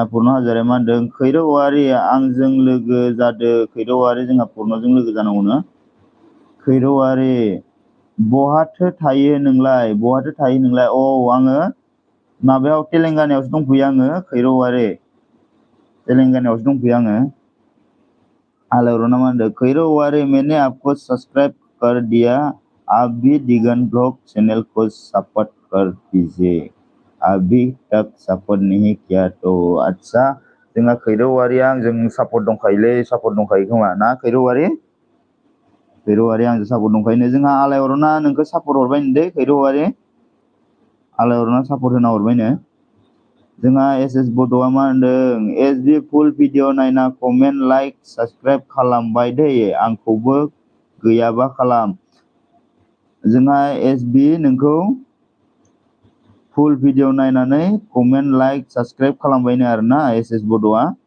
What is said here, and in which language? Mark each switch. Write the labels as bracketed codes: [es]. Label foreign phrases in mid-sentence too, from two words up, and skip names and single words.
[brx] पुर्न हाजोआरि मा होनदों खैरो औवारि आंजों लोगो जादो खैरो औवारि जोंहा पुर्नजों लोगो जानांगौनो खैरो औवारि बहाथो थायो नोंलाय औ आङो माबायाव तेलेंगानायावसो दंफैयो आङो खैरो औवारि तेलेंगानायावसो दंफैयो आङो आलायरना मा होनदों खैरो औवारि [hi] मैंने आपको सब्सक्राइब कर दिया आप भी दिगन [en] blog channel [hi] को सपोर्ट कर दीजिए अभी तक सपोर्ट नहीं किया तो अच्छा [brx] जोंहा खैरो औवारिया आंजों सापर्ट दंखायो खोमा ना खैरो औवारि आंजों सापर्ट दंखायो जोंहा आलायरना नोंखौ सापर्ट हरबाय दै खैरो औवारि आलायरना सापर्ट होना हरबायनो जोंहा एसएस बड'आ मा होनदों एसबि [en] full video [brx] नायना [en] comment like subscribe [brx] खालामबाय दै आंखौबो गैयाबा खालाम जोंहा एसबि नोंखौ [en] full video [brx] नायनानै [en] comment like subscribe [brx] खालामबायनो आरोना एसएस बड'आ